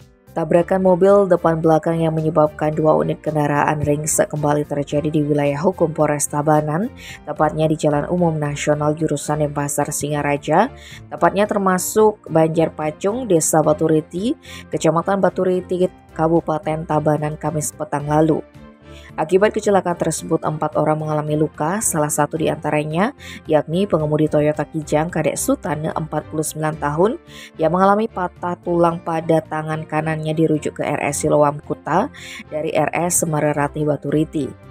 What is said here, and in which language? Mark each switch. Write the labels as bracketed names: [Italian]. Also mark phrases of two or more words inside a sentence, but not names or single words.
[Indonesian] Tabrakan mobil depan belakang yang menyebabkan 2 unit kendaraan ringsek kembali terjadi di wilayah hukum Polres Tabanan, tepatnya di Jalan Umum Nasional jurusan Denpasar Singaraja, tepatnya termasuk Banjarpacung, Desa Baturiti, Kecamatan Baturiti, Kabupaten Tabanan, Kamis petang lalu. Akibat kecelakaan tersebut, 4 orang mengalami luka, salah satu di antaranya yakni pengemudi Toyota Kijang Kadek Sutane 49 tahun yang mengalami patah tulang pada tangan kanannya dirujuk ke RS Siloam Kuta dari RS Semarerati Baturiti.